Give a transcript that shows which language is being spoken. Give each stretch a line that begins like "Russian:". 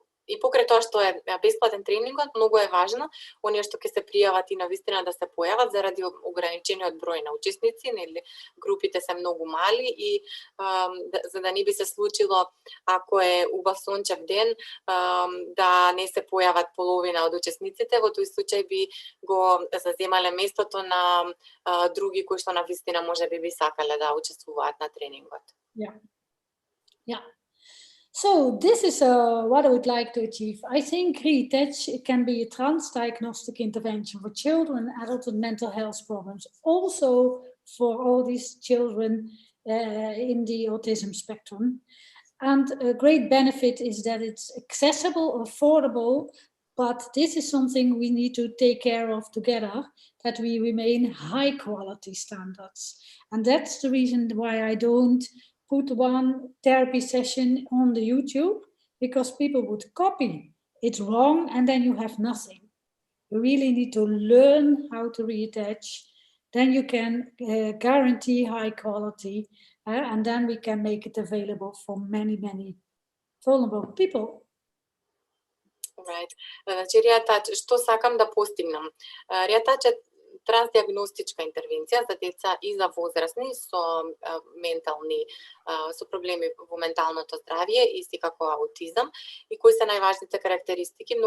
Macedonian: И покрај тоа што е бесплатен тренингот, многу е важно оние што ќе се пријават и навистина да се појават заради ограничениот број на учесници, нели групите се многу мали и за да не би се случило ако е убав сончев ден да не се појават половина од учесниците, во тој случај би го заземале местото на други кои што навистина можеби би сакале да учествуваат на тренингот.
English: Yeah. Yeah. So this is what I would like to achieve. I think Riatach can be a trans-diagnostic intervention for children and adults with mental health problems, also for all these children in the autism spectrum. And a great benefit is that it's accessible, affordable, but this is something we need to take care of together, that we remain high quality standards. And that's the reason why I don't put one therapy session on the YouTube, because people would copy it wrong and then you have nothing. You really need to learn how to reattach, then you can guarantee high quality and then we can make it available for many, many vulnerable people. Right.
Macedonian: Значи Риатач, што сакам да постигнам? Риатач е трансдиагностичка интервенција за деца и за возрастни со ментални со проблеми во менталното здравје и секако аутизам, и кои се најважните карактеристики.